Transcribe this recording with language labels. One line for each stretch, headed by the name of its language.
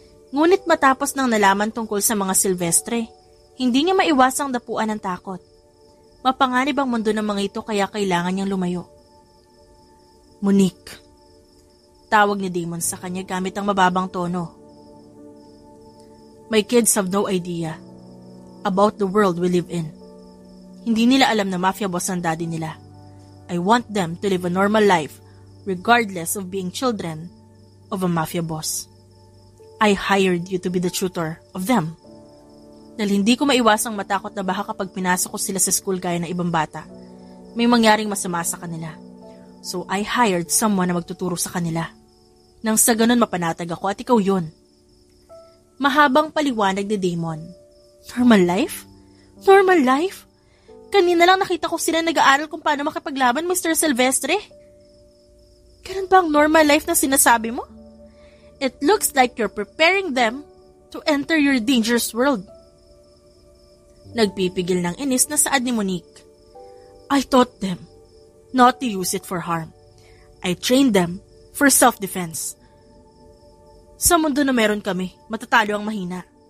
Filipino: Ngunit matapos nang nalaman tungkol sa mga Silvestre, hindi niya maiwasang dapuan ng takot. Mapanganib ang mundo ng mga ito kaya kailangan niyang lumayo. Monique. Tawag ni Damon sa kanya gamit ang mababang tono.
English: My kids have no idea about the world we live in.
Filipino: Hindi nila alam na mafia boss ang daddy nila.
English: I want them to live a normal life regardless of being children of a mafia boss. I hired you to be the tutor of them.
Filipino: Dahil hindi ko maiwasang matakot na baka kapag pinasok ko sila sa school gaya ng ibang bata, may mangyaring masama sa kanila.
English: So I hired someone
Filipino: na magtuturo sa kanila. Nang sa ganun mapanatag ako at ikaw yun. Mahabang paliwanag ni Damon.
English: Normal life? Normal life?
Filipino: Kanina lang nakita ko sila nag-aaral kung paano makipaglaban, Mr. Silvestre. Ganun ba ang normal life na sinasabi mo?
English: It looks like you're preparing them to enter your dangerous world.
Filipino: Nagpipigil ng inis na saad ni Monique.
English: I taught them not to use it for harm. I trained them for self-defense.
Filipino: Sa mundo na meron kami, matatalo ang mahina.